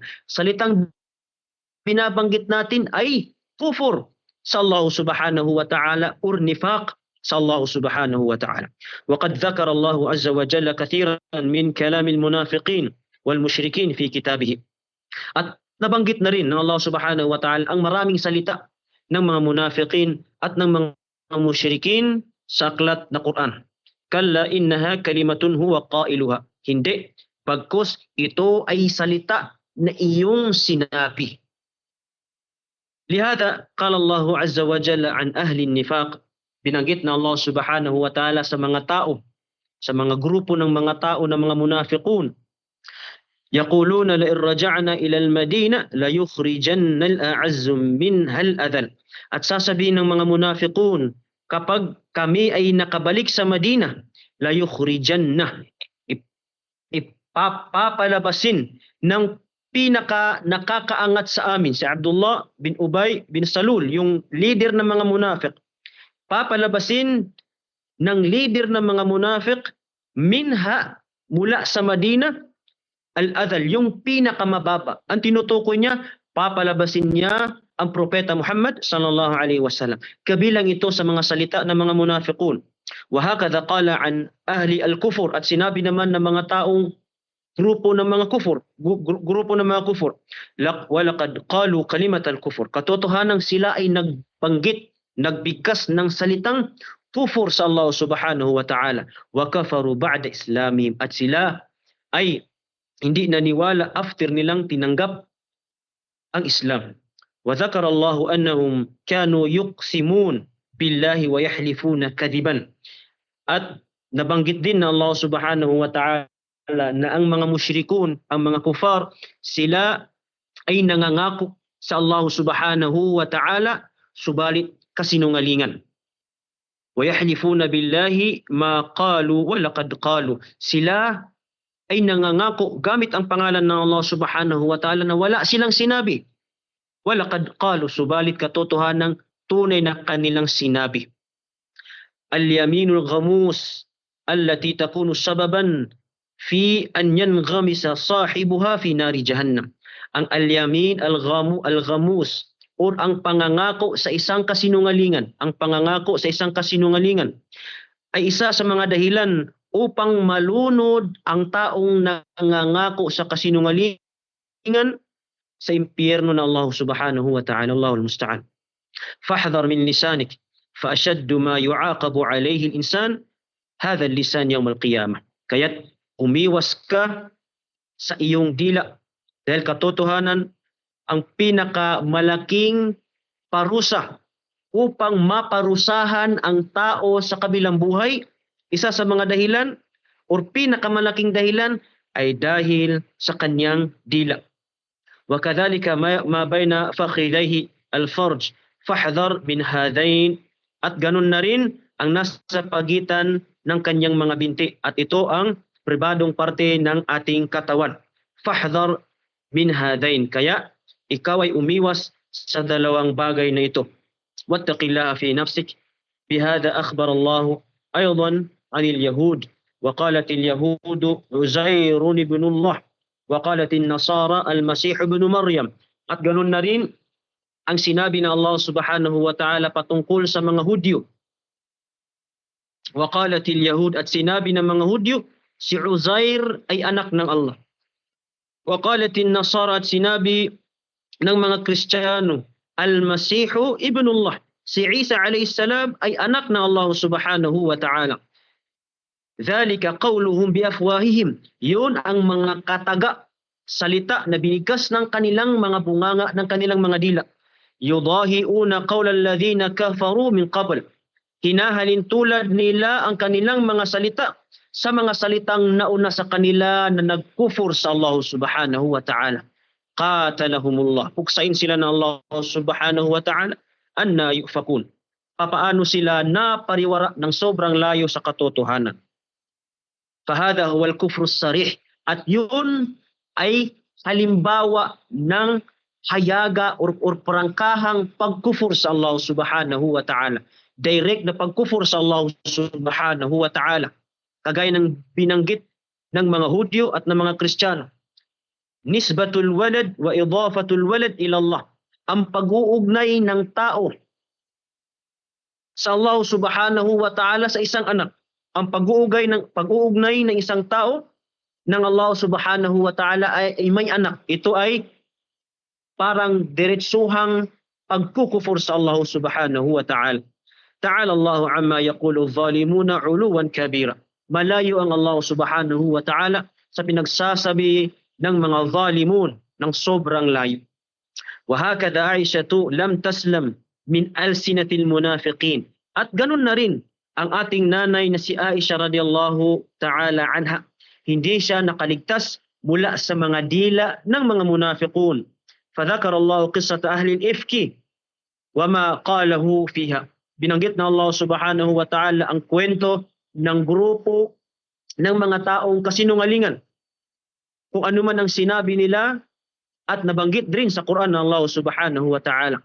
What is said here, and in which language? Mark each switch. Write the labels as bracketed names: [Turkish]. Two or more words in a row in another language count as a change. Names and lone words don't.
[Filipino] Salitang binabanggit natin ay kufur sa Allah [Arabic] سبحانه وتعالى [Filipino] or nifaq sa Allah [Arabic] سبحانه وتعالى. وقد ذكر الله عز وجل كثيرا من كلام المنافقين والمشركين في كتابه. [Filipino] At nabanggit na rin ng Allah [Arabic] سبحانه وتعالى [Filipino] ang maraming salita ng mga munafiqin at ng mga musyrikin sa aklat na Quran. [Arabic] كلا إنها كلمة هو قائلها. [Filipino] Hindi, bagkus ito ay salita na iyong sinabi. [Arabic] لهذا قال الله عز وجل عن أهل النفاق. [Filipino] Binanggit na Allah [Arabic] سبحانه وتعالى [Filipino] sa mga tao, sa mga grupo ng mga tao na mga munafiqun. [Arabic] يقولون لئن رجعنا إلى المدينة ليخرجن الأعز منها الأذل. [Filipino] At sasabihin ng mga munafiqun, kapag kami ay nakabalik sa Madina, [Arabic] ليخرجن, [Filipino] ipapalabasin ng pinaka nakakaangat sa amin si Abdullah bin Ubay bin Salul, yung leader ng mga munafiq. Papalabasin ng leader ng mga munafiq minha, mula sa Madina, al-adhal, yung pinakamababa. Ang tinutukoy niya, papalabasin niya ang propeta Muhammad [Arabic] صلى الله عليه وسلم. [Filipino] Kabilang ito sa mga salita ng mga munafiqun. [Arabic] وهكذا قال عن أهل الكفر, [Filipino] at sinabi naman ng mga taong grupo ng mga kufur, [Arabic] ولقد قالوا كلمة الكفر. [Filipino] Katotohanan sila ay nagbanggit, nagbigkas ng salitang kufur sa Allah [Arabic] سبحانه وتعالى. وكفروا بعد إسلامهم, [Filipino] at sila ay hindi naniwala after nilang tinanggap ang Islam. [Arabic] وذكر الله أنهم كانوا يقسمون بالله ويحلفون كذبا. [Filipino] At nabanggit din na Allah [Arabic] سبحانه وتعالى [Filipino] na ang mga musyrikun, ang mga kufar, sila ay nangangako sa Allah subhanahu wa ta'ala, subalit kasinungalingan. [Arabic] ويحلفون بالله ما قالوا ولقد قالوا. [Filipino] Sila ay nangangako gamit ang pangalan ng Allah [Arabic] سبحانه وتعالى [Filipino] na wala silang sinabi. [Arabic] ولقد قالوا, [Filipino] subalit katotohanan tunay na kanilang sinabi. [Arabic] اليمين الغموس التي تكون سببا في أن ينغمس صاحبها في نار جهنم. [Filipino] Ang [Arabic] اليمين الغموس, [Filipino] or ang pangangako sa isang kasinungalingan, ang pangangako sa isang kasinungalingan ay isa sa mga dahilan upang malunod ang taong nangangako sa kasinungalingan sa impyerno na Allah [Arabic] سبحانه وتعالى. الله المستعان. فاحذر من لسانك فأشد ما يعاقب عليه الإنسان هذا اللسان يوم القيامة. [Filipino] Kaya't umiwas ka sa iyong dila, dahil katotohanan ang pinakamalaking parusa upang maparusahan ang tao sa kabilang buhay, isa sa mga dahilan o pinakamalaking dahilan ay dahil sa kanyang dila. [Arabic] وكذلك ما بين فخذيه الفرج فاحذر من هذين, [Filipino] at ganun na rin ang nasa pagitan ng kanyang mga binti, at ito ang pribadong parte ng ating katawan. [Arabic] فاحذر من هذين, [Filipino] kaya ikaw ay umiwas sa dalawang bagay na ito. [Arabic] واتق الله في نفسك. بهذا أخبر الله أيضا عن اليهود. وقالت اليهود عزير بن الله وقالت النصارى المسيح ابن مريم. [Filipino] At ganun na rin ang sinabi ng Allah [Arabic] سبحانه وتعالى [Filipino] patungkol sa mga Hudyo. [Arabic] وقالت اليهود, [Filipino] at sinabi ng mga Hudyo, si Uzair ay anak ng Allah. [Arabic] وقالت النصارى, [Filipino] at sinabi ng mga Kristiyano, [Arabic] المسيح ابن الله, [Filipino] si Isa [Arabic] عليه السلام [Filipino] ay anak ng Allah [Arabic] سبحانه وتعالى. ذلك قولهم بأفواههم. [Filipino] Yun ang mga kataga, salita na binigkas ng kanilang mga bunganga, ng kanilang mga dila. [Arabic] يضاهئون قول الذين كفروا من قبل. [Filipino] Hinahalin tulad nila ang kanilang mga salita sa mga salitang nauna sa kanila na nagkufur sa Allah [Arabic] سبحانه وتعالى. Qatalahumullah. [Filipino] Puksain sila ng Allah [Arabic] سبحانه وتعالى. أنى يؤفكون. [Filipino] Papaano sila napariwara ng sobrang layo sa katotohanan. [Arabic] فهذا هو الكفر الصريح. [Filipino] At yun ay halimbawa ng hayaga or prangkahang pagkufur sa Allah [Arabic] سبحانه وتعالى. [Filipino] Direct na pagkufur sa Allah [Arabic] سبحانه وتعالى. [Filipino] Kagaya ng binanggit ng mga Hudyo at ng mga Kristiyano. [Arabic] نسبة الولد وإضافة الولد إلى الله. [Filipino] Ang pag-uugnay ng tao sa Allah [Arabic] سبحانه وتعالى [Filipino] sa isang anak. Ang pag-uugnay ng isang tao ng Allah [Arabic] سبحانه وتعالى [Filipino] ay may anak. Ito ay parang diretsuhang pagkukufur sa Allah [Arabic] سبحانه وتعالى. تعالى الله عما يقول الظالمون علوا كبيرا. [Filipino] Malayo ang Allah [Arabic] سبحانه وتعالى [Filipino] sa pinagsasabi ng mga zalimun ng sobrang layo. [Arabic] وهكذا عائشة لم تسلم من ألسنة المنافقين. [Filipino] At ganun na rin ang ating nanay na si Aisha [Arabic] رضي الله تعالى عنها. [Filipino] Hindi siya nakaligtas mula sa mga dila ng mga munafiqun. [Arabic] فذكر الله قصة أهل الإفك وما قاله فيها. [Filipino] Binanggit na Allah [Arabic] سبحانه وتعالى [Filipino] ang kwento ng grupo ng mga taong kasinungalingan. Kung ano man ang sinabi nila at nabanggit din sa Quran ng Allah [Arabic] سبحانه وتعالى.